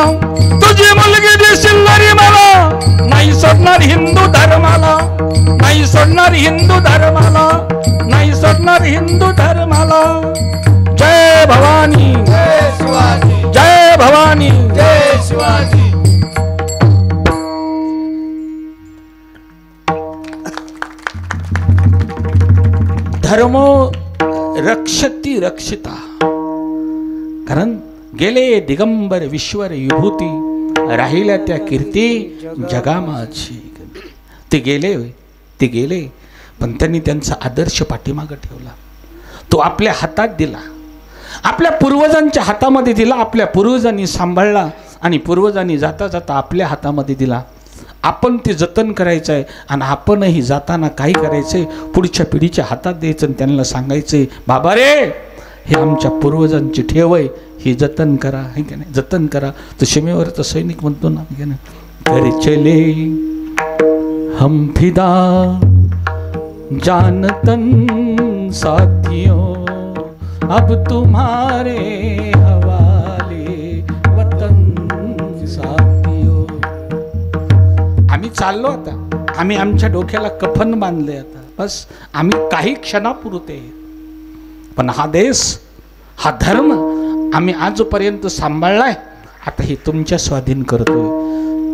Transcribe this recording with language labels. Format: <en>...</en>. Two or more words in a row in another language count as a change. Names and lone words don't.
<mr>तुझी मुलगी देशील नरी मला. नाही सोडणार हिंदू धर्माला. नाही सोडणार हिंदू धर्माला. नाही सोडणार हिंदू धर्माला. जय भवानी, जय शिवाजी. जय भवानी, जय शिवाजी.</mr> <sa>धर्मो रक्षती रक्षिता.</sa> <mr>कारण गेले दिगंबर विश्वर विभूती. राहिल्या त्या कीर्ती जगामाची. ते गेले पण त्यांनी त्यांचा आदर्श पाठीमागे ठेवला. तो आपल्या हातात दिला. आपल्या पूर्वजांच्या हातामध्ये दिला. आपल्या पूर्वजांनी सांभाळला आणि पूर्वजांनी जाता जाता आपल्या हातामध्ये दिला. आपण ते जतन करायचं आहे आणि आपणही जाताना काय करायचंय पुढच्या पिढीच्या हातात द्यायचं आणि त्यांना सांगायचंय बाबा रे हे आमच्या पूर्वजांची ठेव आहे. ही जतन करा. है की नाही. जतन करा. तर सीमेवरचा सैनिक म्हणतो ना की नाही.</mr> <hi>कर चले हम फिदा जान तन साथियों अब तुम्हारे हवाले वतन साथियों.</hi> <mr>आम्ही चाललो आता. आम्ही आमच्या डोक्याला कफन बांधले आता. बस आम्ही काही क्षणापुरते. पण हा देश हा धर्म आम्ही आजपर्यंत सांभाळलाय, आता हे तुमच्या स्वाधीन करतोय.</mr>